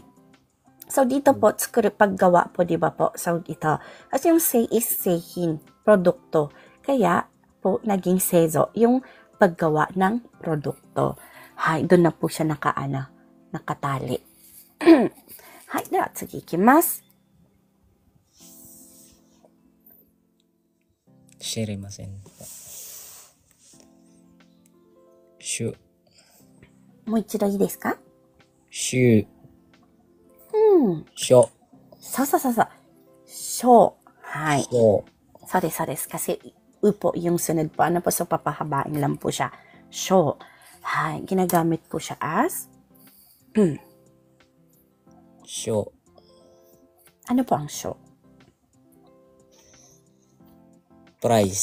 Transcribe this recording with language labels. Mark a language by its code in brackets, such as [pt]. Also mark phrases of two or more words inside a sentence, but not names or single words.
[tl] So, dito po, tsukuru, paggawa po, di ba po? So, ito. Kasi yung sei is seihin, produkto. Kaya, po, naging seizo, yung paggawa ng produkto. Hay, doon na po siya nakatali. [ja] Hay, では次行きます. Shirimasen. Shu. もう一度いいですか? Shu. Sho. そう。Sho. Hay. [tl] So. [ja] そうです。 [tl] Kasi, po yung sunod po. Ano po? So, papahabain lang po siya. Sho. Hay. Ginagamit po siya as [ja] Sho. [tl] ano po ang sho? Price.